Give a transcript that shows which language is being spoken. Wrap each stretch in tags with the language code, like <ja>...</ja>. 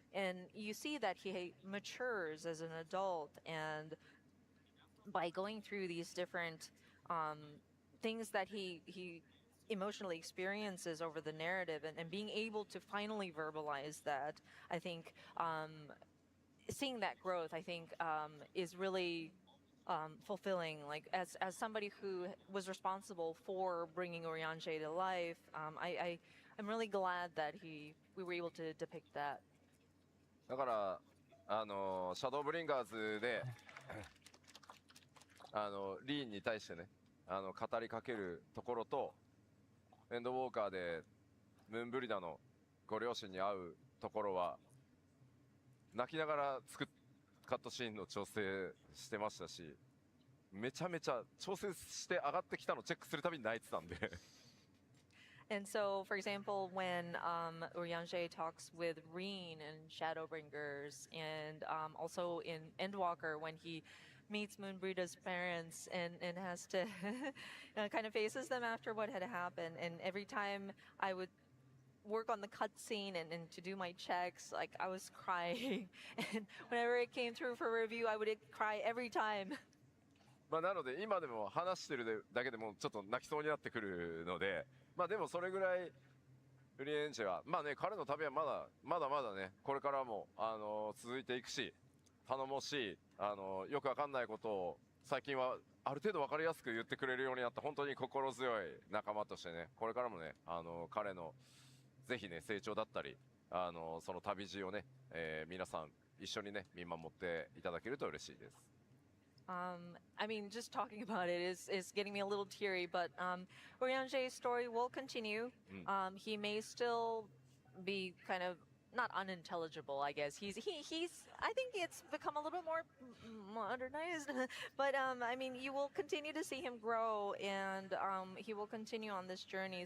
<en>And you see that he matures as an adult, and by going through these different um, things that he emotionally experiences over the narrative, and being able to finally verbalize that, I think seeing that growth, I think is really fulfilling. Like as somebody who was responsible for bringing Oriange to life, I'm really glad that we were able to depict that.</en> <ja>だからシャドーブリンガーズでリーンに対してね語りかけるところと、エンドウォーカーでムーンブリダのご両親に会うところは泣きながらカットシーンの調整してましたし、めちゃめちゃ調整して上がってきたのチェックするたびに泣いてたんで。</ja> <en>And so, for example, when Urianger talks with Reen and Shadowbringers, and also in Endwalker, when he meets Moonbreeda's parents and has to kind of faces them after what had happened. And every time I would work on the cutscene and to do my checks, like I was crying. And whenever it came through for review, I would cry every time.</en> <ja>まあなので今でも話してるだけでもちょっと泣きそうになってくるので、まあでもそれぐらいウリエンチェはまあね、彼の旅はまだねこれからも続いていくし、頼もしいよくわかんないことを最近はある程度わかりやすく言ってくれるようになった本当に心強い仲間としてね、これからもね彼のぜひね成長だったりその旅路をね、皆さん一緒にね見守っていただけると嬉しいです。</ja> <en>I mean, just talking about it is getting me a little teary, but Oriange's story will continue. He may still be kind of not unintelligible, I guess. He's I think it's become a little bit more modernized, but I mean, you will continue to see him grow, and he will continue on this journey.</en>